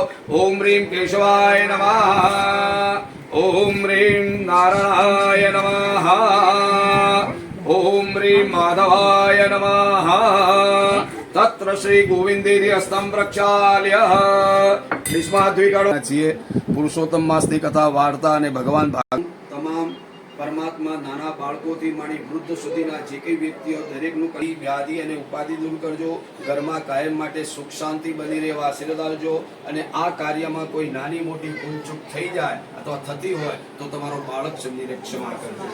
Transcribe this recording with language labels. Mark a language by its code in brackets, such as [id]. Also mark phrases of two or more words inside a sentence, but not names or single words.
[sa] ओम ह्रीं केशवाय नमः। ओम ह्रीं नारायणाय नमः। ओम ह्रीं माधवाय नमः। तत्र श्री गोविंदेति हस्तं प्रक्षाल्य निष्माद्विकारो [gu] છીએ પુરુષોત્તમ માસની કથા વાર્તા અને ભગવાન તમામ પરમાત્મા નાના બાળકોથી માંડી વૃદ્ધ સુધીના જે કઈ વ્યક્તિઓ દરેકનું કઈ વ્યાધિ અને ઉપાધિ દૂર કરજો। ઘરમાં કાયમ માટે સુખ શાંતિ બની રહે આશીર્વાદ આવજો। અને આ કાર્યમાં કોઈ નાની મોટી ભૂલચૂક થઈ જાય અથવા થતી હોય તો તમારો બાળક સમજીને ક્ષમા કરજો।